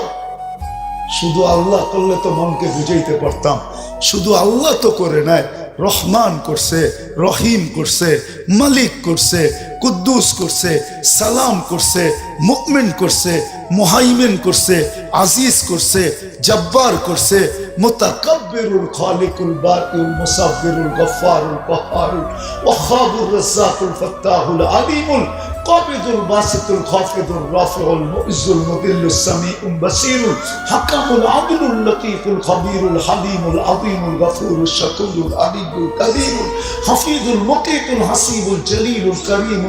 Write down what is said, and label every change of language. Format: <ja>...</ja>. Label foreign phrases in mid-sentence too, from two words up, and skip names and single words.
<bn>শুধু আল্লাহ করলে তো মনকে বুঝাইতে পারতাম। শুধু আল্লাহ তো করে নাই, রহমান করছে, রহিম করছে, মালিক করছে, কুদ্দুস করছে, সালাম করছে, মুমিন করছে, মুহাইমিন করছে, আজিজ করছে, জব্বার করছে,</bn> <ar>المتكبر الخالق البارئ المصور الغفار القهار الوهاب الرزاق الفتاح العليم القابض الباسط الخافض الرافع المعز المذل السميع البصير الحكم العدل اللطيف الخبير الحليم العظيم الغفور الشكور العليم القادر الحفيظ المقيت الحسيب الجليل الكريم</ar>